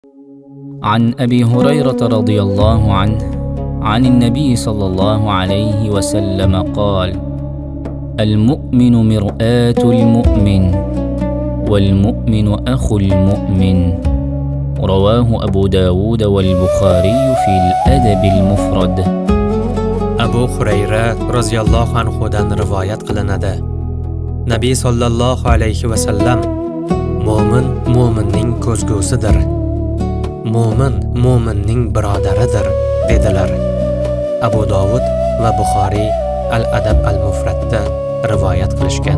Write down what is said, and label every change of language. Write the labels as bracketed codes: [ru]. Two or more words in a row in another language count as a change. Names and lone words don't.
[ar] عن أبي هريرة رضي الله عنه عن النبي صلى الله عليه وسلم قال: المؤمن مرآة المؤمن والمؤمن أخو المؤمن. رواه أبو داود والبخاري في الأدب المفرد. [uz] Abu Hurayra roziyallohu anhudan rivoyat qilinadi. Nabiy [ar] صلى الله عليه وسلم: [uz] Mo'min mo'minning ko'zgusidir. Mo'min mo'minning birodaridir dedilar. Abu Dovud va Buxoriy Al-Adab al-Mufradda rivoyat qilishgan.